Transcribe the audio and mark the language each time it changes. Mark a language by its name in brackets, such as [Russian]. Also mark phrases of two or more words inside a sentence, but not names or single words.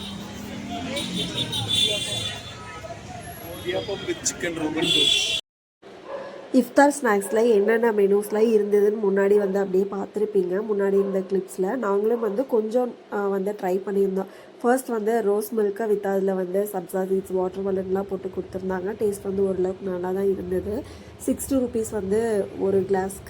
[English] Idiyappam with chicken rogan josh. [Tamil] இஃப்தார் ஸ்நாக்ஸில் என்னென்ன மெனூஸ்லாம் இருந்ததுன்னு முன்னாடி வந்து அப்படியே பார்த்துருப்பீங்க முன்னாடி இருந்த கிளிப்ஸில். நாங்களும் வந்து கொஞ்சம் வந்து ட்ரை பண்ணியிருந்தோம். ஃபர்ஸ்ட் வந்து [English] rose milk with [Tamil] அதில் வந்து சப்ஸா [English] seeds water melon [Tamil] போட்டு கொடுத்துருந்தாங்க. டேஸ்ட் வந்து ஓரளவுக்கு நல்லா தான் இருந்தது. 60 rupees வந்து ஒரு கிளாஸ்க்கு.